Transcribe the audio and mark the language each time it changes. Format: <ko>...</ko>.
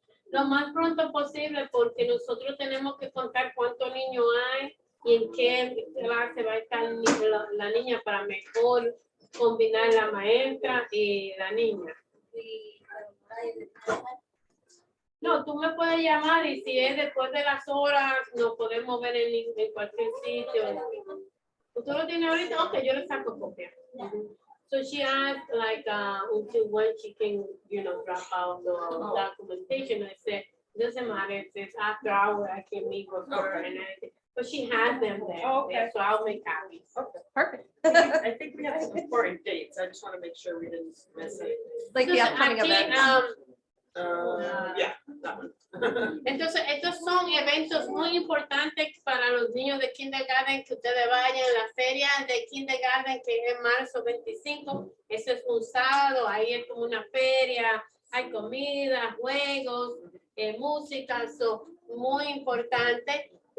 <es>Lo más pronto posible, porque nosotros tenemos que contar cuántos niños hay y en qué clase va a estar la niña para mejor combinar la maestra y la niña. No, tú me puedes llamar y si es después de las horas, nos podemos ver en cualquier sitio. ¿Tú lo tienes ahorita? Ok, yo le saco copia.</es> <en>So she asked like until when she can, drop out the documentation. I said, doesn't matter if it's after hour, I can meet with her and everything. But she has them there. Oh, okay. So I'll make copies. perfect. I think we have some important dates. I just want to make sure we didn't miss it. Like the</en> <es>Entonces,</es> <en>upcoming</en> <es>aquí,</es> <en>events. Yeah, that one.</en> <es>Entonces, estos son eventos muy importantes para los niños de kindergarten, que ustedes vayan a la feria de kindergarten, que es en marzo 25. Ese es un sábado, ahí es como una feria, hay comida, juegos, música, son muy importantes.</es>